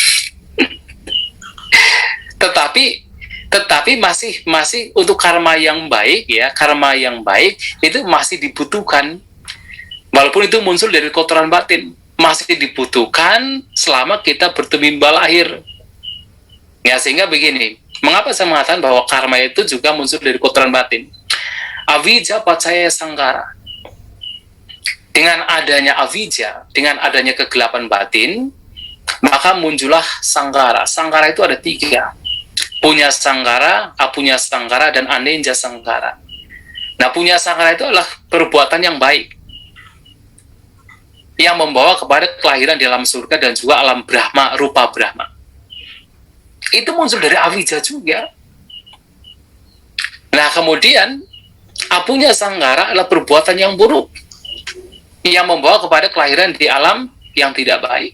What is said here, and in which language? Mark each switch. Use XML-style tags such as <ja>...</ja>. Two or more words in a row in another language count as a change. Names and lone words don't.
<id>Tetapi masih untuk karma yang baik ya, karma yang baik itu masih dibutuhkan. Walaupun itu muncul dari kotoran batin, masih dibutuhkan selama kita bertumimba lahir. Ya, sehingga begini, mengapa saya mengatakan bahwa karma itu juga muncul dari kotoran batin?</id> <pi>Avijja pacaya sankhara.</pi> <id>Dengan adanya avijja, dengan adanya kegelapan batin, maka muncullah sankhara. Sankhara itu ada 3.</id> <pi>Punya sankhara, apunya sankhara, dan anenja sankhara.</pi> <id>Nah,</id> <pi>punya sankhara</pi> <id>itu adalah perbuatan yang baik yang membawa kepada kelahiran di alam surga dan juga alam Brahma, rupa Brahma. Itu muncul dari avijja juga. Nah, kemudian</id> <pi>apunya sankhara</pi> <id>adalah perbuatan yang buruk yang membawa kepada kelahiran di alam yang tidak baik.</id>